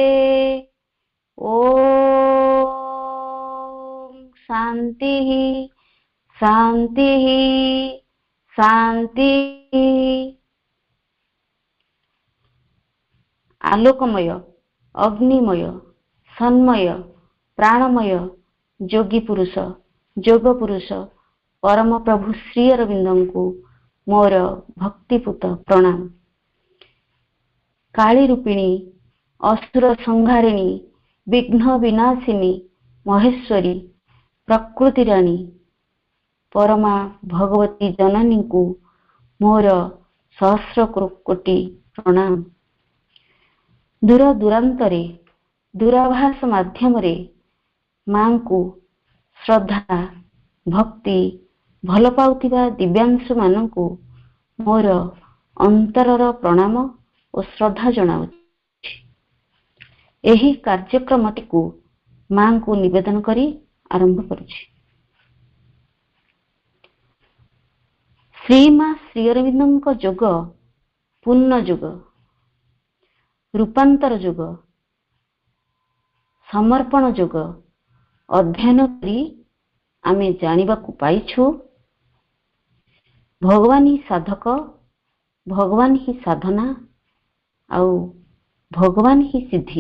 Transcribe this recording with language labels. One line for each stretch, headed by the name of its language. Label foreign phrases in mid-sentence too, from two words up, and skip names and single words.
Sanskrit: ओम शांति शांति शांति।
Odia: ଆଲୋକମୟ ଅଗ୍ନିମୟ ସନ୍ମୟ ପ୍ରାଣମୟ ଯୋଗୀ ପୁରୁଷ ଯୋଗ ପୁରୁଷ ପରମ ପ୍ରଭୁ ଶ୍ରୀ ଅରବିନ୍ଦ କୋ ମୋର ଭକ୍ତିପୂତ ପ୍ରଣାମ। କାଳୀ ରୂପିଣୀ ଅସୁର ସଂହାରିଣୀ ବିଘ୍ନ ବିନାଶିନୀ ମହେଶ୍ୱରୀ ପ୍ରକୃତି ରାଣୀ ପରମା ଭଗବତୀ ଜନନୀ କୋ ମୋର ସହସ୍ର କୋଟି ପ୍ରଣାମ। ଦୂର ଦୂରାନ୍ତରେ ଦୂରାଭାଷ ମାଧ୍ୟମ ମାଁ କୋ ଶ୍ରଦ୍ଧା ଭକ୍ତି ଭଲ ପାଉଥିବା ଦିବ୍ୟାଂଶୁ ମାନକୁ ମୋର ଅନ୍ତରର ପ୍ରଣାମ ଔର ଶ୍ରଦ୍ଧା ଜଣାଉଛି। ଏହି କାର୍ଯ୍ୟକ୍ରମଟି କୋ ମାଁ କୋ ନିବେଦନ କରି ଆରମ୍ଭ କରୁଛି। ଶ୍ରୀମା ଶ୍ରୀ ଅରବିନ୍ଦ ଯୋଗ ପୂର୍ଣ୍ଣ ଯୋଗ ରୂପାନ୍ତର ଯୋଗ ସମର୍ପଣ ଯୋଗ ଅଧ୍ୟୟନ କରି ଆମେ ଜାଣିବାକୁ ପାଇଛୁ ଭଗବାନ ହି ସାଧକ ଭଗବାନ ହି ସାଧନା ଆଉ ଭଗବାନ ହି ସିଦ୍ଧି।